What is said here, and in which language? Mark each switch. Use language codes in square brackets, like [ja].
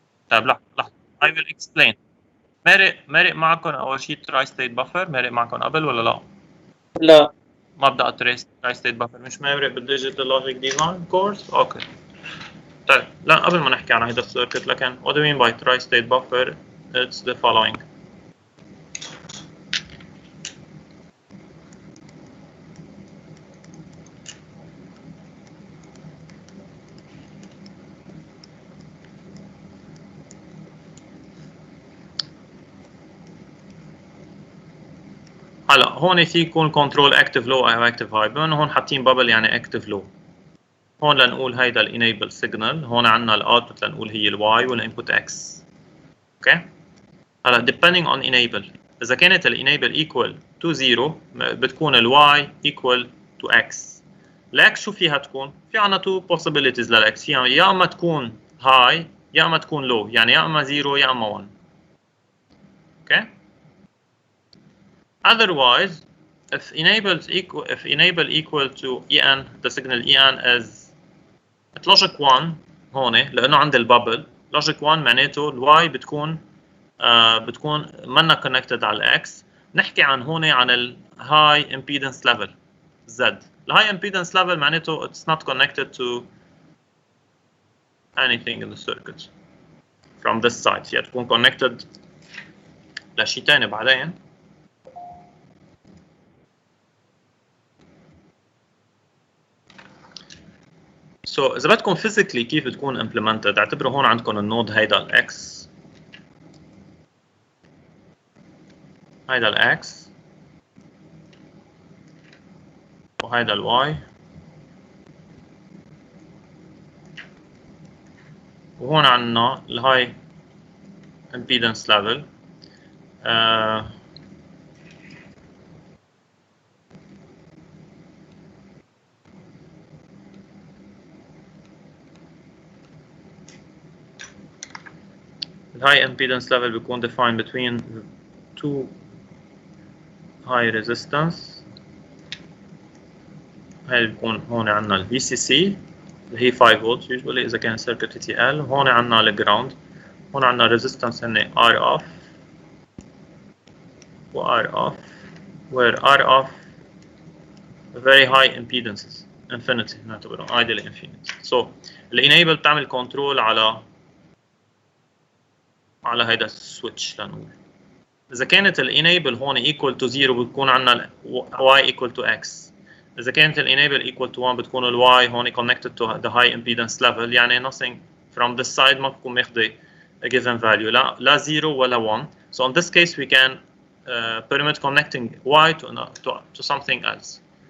[ar] طيب لحظة [en] I will explain. [ar] مرق معكم أول شيء tri-state buffer؟ مرق معكم قبل ولا لا؟ لا. مبدأ tri-state buffer مش مرق بالديجيتال لوجيك ديزاين كورس؟ أوكي. طيب لا قبل ما نحكي عن هيدا السيركت، لكن [en] what do you mean by tri-state buffer? It's the following. [ar] هلا هون في يكون كنترول اكتف لو او اكتف هاي، بما انه هون حاطين بابل يعني اكتف لو. هون لنقول هيدا الانيبل سيجنال، هون عندنا الاوتبوت لنقول هي الواي والانبوت اكس. اوكي؟ هلا depending on enable، اذا كانت الانيبل ايكوال تو 0 بتكون الواي ايكوال تو اكس. الاكس شو فيها تكون؟ في عندنا تو possibilities للاكس، فيها يا اما تكون هاي يا اما تكون لو، يعني يا اما 0 يا اما 1. [en] Okay? Otherwise, if enable equal to en, the signal en is at logic 1 [ar] هون لأنه عند البابل logic 1 معناته الواي بتكون منا connected على الاكس. نحكي عن هون عن ال high impedance level Z. [en] ال high impedance level معناته it's not connected to anything in the circuit from this side. [ar] هي تكون connected لشيء ثاني بعدين. So إذا بدكم physically كيف بتكون implemented، اعتبروا هون عندكم النود هيدا الإكس، هيدا الإكس، وهيدا الواي، وهون عندنا الهاي impedance level. [en] The high impedance level بيكون defined between two high resistance. [ar] هاي بيكون هون عندنا ال VCC اللي هي 5 volts usually إذا كان circuit TTL. هون عندنا ال ground. [en] هون عندنا resistance هن R off و R off where R off very high impedances infinity نعتبرهم ideally infinity. [ar] So ال enable بتعمل control على هيدا السويتش لنقول. [en] إذا كانت ال enable هون equal to 0 [ar] بتكون عندنا [en] y equal to x. [ar] إذا كانت ال enable equal to 1 بتكون ال y هون connected to the high impedance level، يعني [en] nothing from this side [ar] ما بتكون ماخذة [en] a given value، [ar] لا 0 ولا 1. [en] So in this case we can permit connecting y to something else.